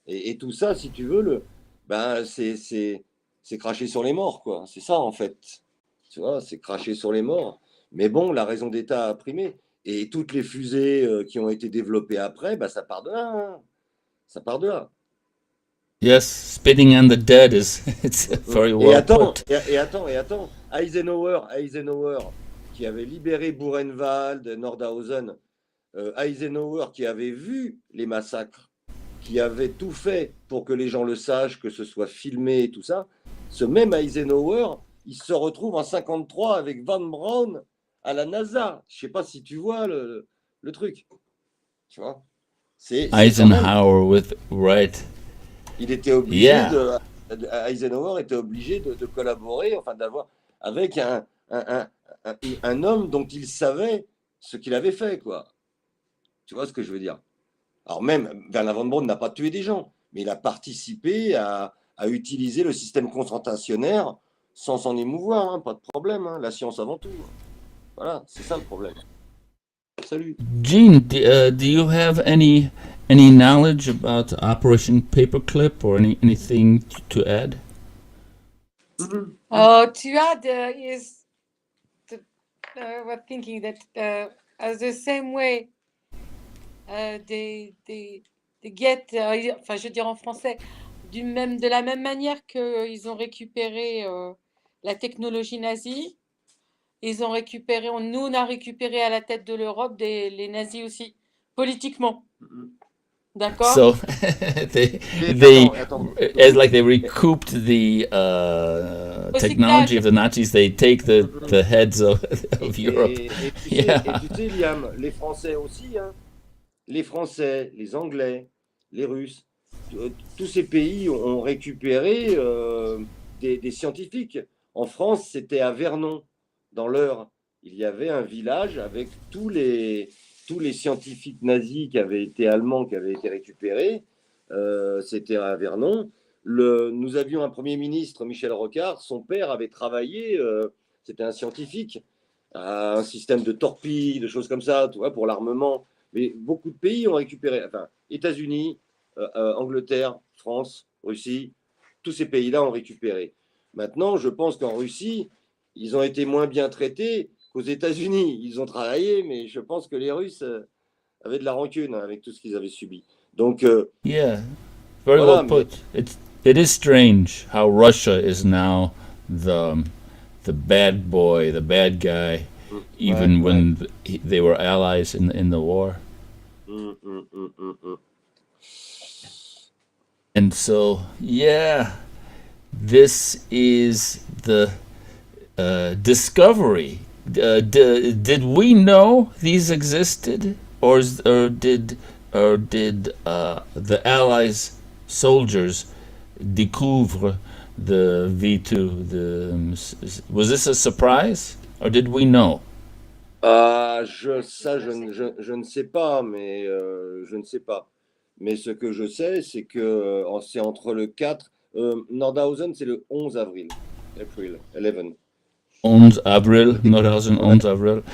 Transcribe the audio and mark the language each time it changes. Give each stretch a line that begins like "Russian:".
French: Et tout ça, si tu veux, c'est cracher sur les morts, quoi. C'est ça, en fait. Tu vois, c'est cracher sur les morts. Mais bon, la raison d'État a primé. Et toutes les fusées qui ont été développées après, ça part de là, hein. Ça part de là.
English: Yes, spitting on the dead is it's very well put.
French: Attends. Eisenhower, qui avait libéré Buchenwald, Nordhausen, Eisenhower qui avait vu les massacres, qui avait tout fait pour que les gens le sachent, que ce soit filmé et tout ça, ce même Eisenhower, il se retrouve en 53 avec Van Braun à la NASA. Je sais pas si tu vois le truc. Tu vois, c'est quand même.
English: Eisenhower with right.
French: Il était obligé
English: Yeah.
French: Eisenhower était obligé de collaborer, enfin d'avoir avec un homme dont il savait ce qu'il avait fait, quoi. Tu vois ce que je veux dire? Alors même, Werner von Braun n'a pas tué des gens, mais il a participé à utiliser le système concentrationnaire sans s'en émouvoir, hein, pas de problème, hein, la science avant tout. Voilà, c'est ça le problème. Salut.
English: Gene, do you have any knowledge about Operation Paperclip or anything to add? To add is we're thinking that as the same way they get,
French: enfin je veux dire en français, de la même manière qu'ils ont récupéré la technologie nazie, nous on a récupéré à la tête de l'Europe les nazis aussi, politiquement. D'accord?
English: So they as like they recouped the technology of the Nazis. They take the heads of Europe.
French: Et
English: Yeah.
French: tu sais, Liam, les Français aussi, hein, les Français, les Anglais, les Russes, tous ces pays ont récupéré des scientifiques. En France, c'était à Vernon, dans l'Eure. Il y avait un village avec tous les scientifiques nazis qui avaient été allemands, qui avaient été récupérés. C'était à Vernon. Nous avions un Premier ministre, Michel Rocard. Son père avait travaillé, c'était un scientifique, à un système de torpilles, de choses comme ça, tu vois, pour l'armement. Mais beaucoup de pays ont récupéré, enfin, États-Unis, Angleterre, France, Russie, tous ces pays-là ont récupéré. Maintenant, je pense qu'en Russie, ils ont été moins bien traités qu'aux États-Unis. Ils ont travaillé, mais je pense que les Russes avaient de la rancune avec tout ce qu'ils avaient subi. Donc,
English: Yeah, very
French: voilà,
English: well put. It is strange how Russia is now the bad boy, the bad guy, even when they were allies in the war. And so, yeah, this is the discovery. Did we know these existed, or did the Allies soldiers
French: découvre
English: the V2? Was this a surprise, or did we know?
French: je ne sais pas, mais je ne sais pas. Mais ce que je sais, c'est que c'est entre le 4. Nordhausen, c'est le 11 avril.
English: April 11.
French: 11 avril, Nordhausen, 11 avril.